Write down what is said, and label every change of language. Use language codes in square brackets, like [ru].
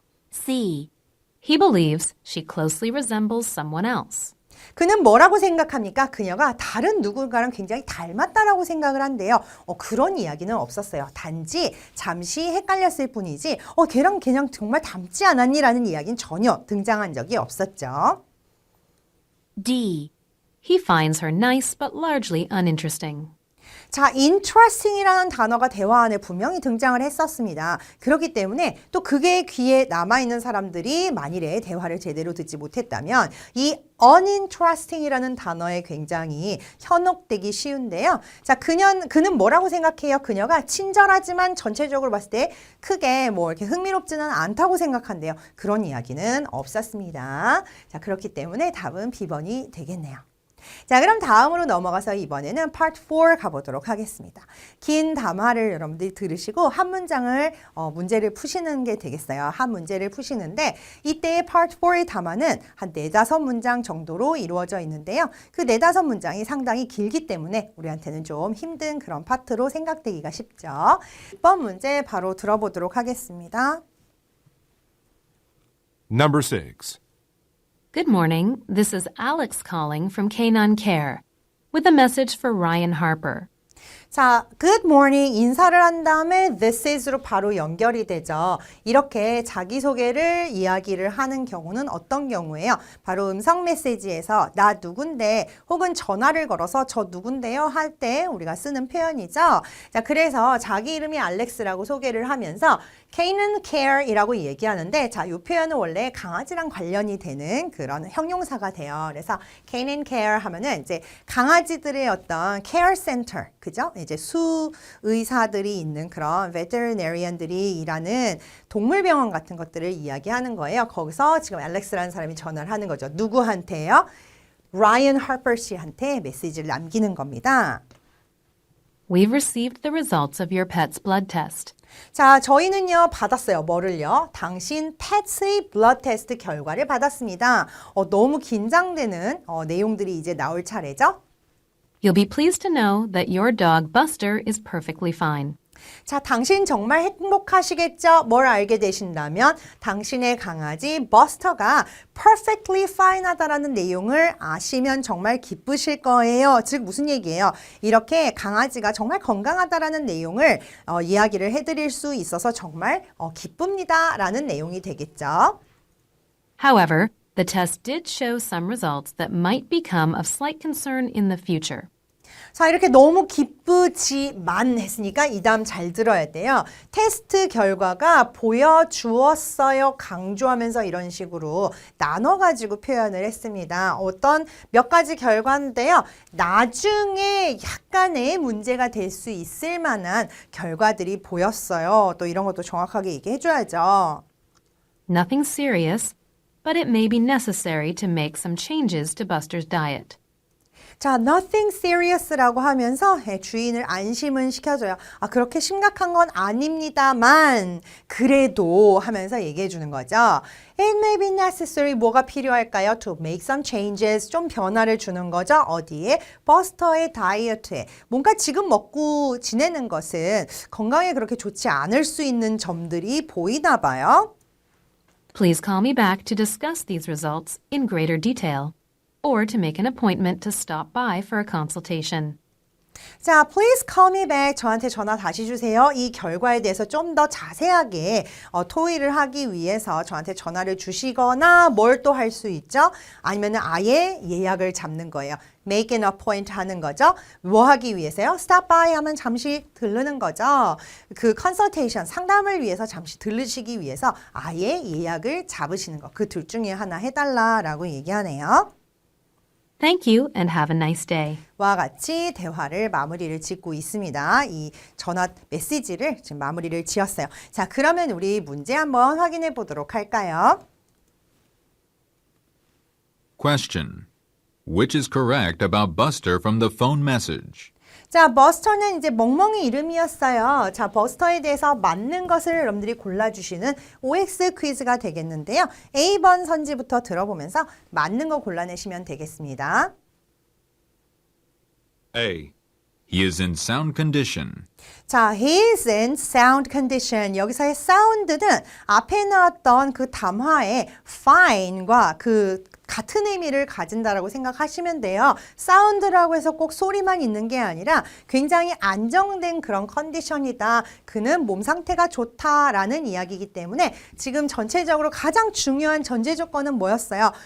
[en] C. He believes she closely resembles someone else. [ko] 그는 뭐라고 생각합니까? 그녀가 다른 누군가랑 굉장히 닮았다라고 생각을 한대요. 그런 이야기는 없었어요. 단지 잠시 헷갈렸을 뿐이지 걔랑 그냥 정말 닮지 않았니라는 이야기는 전혀 등장한 적이 없었죠. [en] D. He finds her nice but largely uninteresting. [ko] 자, interesting이라는 단어가 대화 안에 분명히 등장을 했었습니다. 그렇기 때문에 또 그게 귀에 남아있는 사람들이 만일에 대화를 제대로 듣지 못했다면 이 uninteresting이라는 단어에 굉장히 현혹되기 쉬운데요. 자, 그는 뭐라고 생각해요? 그녀가 친절하지만 전체적으로 봤을 때 크게 이렇게 흥미롭지는 않다고 생각한대요. 그런 이야기는 없었습니다. 자, 그렇기 때문에 답은 B번이 되겠네요. 자, 그럼 다음으로 넘어가서 이번에는 Part 4 가보도록 하겠습니다. 긴 담화를 여러분들이 들으시고 한 문장을 문제를 푸시는 게 되겠어요. 한 문제를 푸시는데 이때의 Part 4의 담화는 한 4-5문장 정도로 이루어져 있는데요. 그 4-5문장이 상당히 길기 때문에 우리한테는 좀 힘든 그런 파트로 생각되기가 쉽죠. 이번 문제 바로 들어보도록 하겠습니다. [en] Number 6. Good morning. This is Alex calling from Canine Care with a message for Ryan Harper. [ko] 자, good morning 인사를 한 다음에 this is로 바로 연결이 되죠. 이렇게 자기소개를 이야기를 하는 경우는 어떤 경우예요? 바로 음성 메시지에서 나 누군데 혹은 전화를 걸어서 저 누군데요 할 때 우리가 쓰는 표현이죠. 자, 그래서 자기 이름이 알렉스라고 소개를 하면서 Canine Care이라고 얘기하는데 자, 이 표현은 원래 강아지랑 관련이 되는 그런 형용사가 돼요. 그래서 Canine Care 하면은 이제 강아지들의 어떤 care center, 그죠? 이제 수의사들이 있는 그런 veterinarian들이 일하는 동물병원 같은 것들을 이야기하는 거예요. 거기서 지금 알렉스라는 사람이 전화를 하는 거죠. 누구한테요? Ryan Harper 씨한테 메시지를 남기는 겁니다. [en] We've received the results of your pet's blood test. [ko] 자, 저희는요, 받았어요. 뭐를요? 당신 펫의 블러드 테스트 결과를 받았습니다. 너무 긴장되는 내용들이 이제 나올 차례죠? [en] You'll be pleased to know that your dog Buster is perfectly fine. [ko] 자, 당신 정말 행복하시겠죠? 뭘 알게 되신다면 당신의 강아지 버스터가 perfectly fine 하다라는 내용을 아시면 정말 기쁘실 거예요. 즉 무슨 얘기예요? 이렇게 강아지가 정말 건강하다라는 내용을 이야기를 해드릴 수 있어서 정말 기쁩니다 라는 내용이 되겠죠. [en] However, the test did show some results that might become of slight concern in the future. [ko] 자, 이렇게 너무 기쁘지만 했으니까 이 다음 잘 들어야 돼요. 테스트 결과가 보여주었어요. 강조하면서 이런 식으로 나눠가지고 표현을 했습니다. 어떤 몇 가지 결과인데요. 나중에 약간의 문제가 될 수 있을 만한 결과들이 보였어요. 또 이런 것도 정확하게 얘기해줘야죠. [en] Nothing serious, but it may be necessary to make some changes to Buster's diet. [ko] 자, nothing seriously, 라고 하면서 주인을 안심은 시켜줘요. 그렇게 심각한 건 아닙니다만 그래도 하면서 얘기해 주는 거죠. [en] It may be necessary. 뭐가 필요할까요? To make some changes. [ko] 좀 변화를 주는 거죠. 어디에? 버스터의 다이어트에. 뭔가 지금 먹고 지내는 것은 건강에 그렇게 좋지 않을 수 있는 점들이 보이나 봐요. [en] Please call me back to discuss these results in greater detail, or to make an appointment to stop by for a consultation. 자, please call me back. [ko] 저한테 전화 다시 주세요. 이 결과에 대해서 좀 더 자세하게 토의를 하기 위해서 저한테 전화를 주시거나 뭘 또 할 수 있죠? 아니면 아예 예약을 잡는 거예요. [en] make an appoint 하는 거죠. [ko] 뭐 하기 위해서요? stop by 하면 잠시 들르는 거죠. 그 consultation, 상담을 위해서 잠시 들르시기 위해서 아예 예약을 잡으시는 거. 그 둘 중에 하나 해달라라고 얘기하네요. [en] Thank you and have a nice day. [ko] 와 같이 대화를 마무리를 짓고 있습니다. 이 전화 메시지를 지금 마무리를 지었어요. 자, 그러면 우리 문제 한번 확인해 보도록 할까요? [en] Question. Which is correct about Buster from the phone message? [ko] 자, 버스터는 이제 멍멍이 이름이었어요. 자, 버스터에 대해서 맞는 것을 여러분들이 골라주시는 OX 퀴즈가 되겠는데요. A번 선지부터 들어보면서 맞는 거 골라내시면 되겠습니다. [en] A. He is in sound condition. 자, he is in sound condition. [ko] 여기서의 sound는 앞에 나왔던 그 담화의 fine과 그 같은 의미를 가진다라고 생각하시면 돼요. 사운드라고 해서 꼭 소리만 있는 게 아니라 굉장히 안정된 그런 컨디션이다. 그는 몸 상태가 좋다라는 이야기이기 때문에 지금 전체적으로 가장 중요한 전제 조건은 뭐였어요?